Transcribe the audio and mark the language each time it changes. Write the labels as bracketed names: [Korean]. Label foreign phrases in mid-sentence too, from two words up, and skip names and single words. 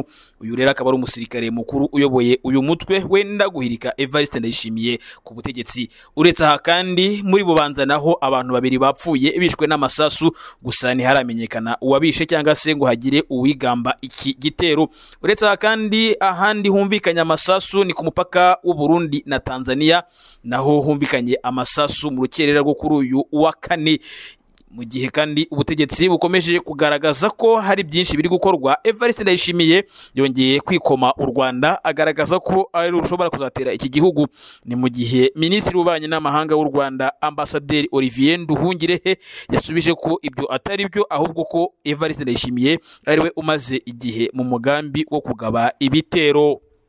[Kinyarwanda] Uyu rero akaba ari umusirikare mukuru uyoboye uyu mutwe wenda guhirika Evariste Ndayishimiye ku butegetsi. Uretse aha kandi muri Bubanza naho abantu babiri bapfuye bishwe n'amasasu, gusa ntiharamenyekana uwabishe cyangwa se ngo hagire uwigamba iki gitero. Uretse aha kandi ahandi humvikanya amasasu ni ku mupaka u Burundi na Tanzania, naho humvikanye amasasu mu rukerera rwo kuri uyu wa kane. Mu gihe kandi ubutegetsi bukomeje kugaragaza ko hari byinshi biri gukorwa, Evariste Ndayishimiye yongeye kwikoma u Rwanda agaragaza ko ari rushobora kuzatera iki gihugu. Ni mu gihe Minisitiri w'Ububanyi n'Amahanga w'u Rwanda Ambasaderi Olivier Nduhungirehe yasubije ko ibyo atari byo, ahubwo ko Evariste Ndayishimiye ari we umaze igihe mu mugambi wo kugaba ibitero.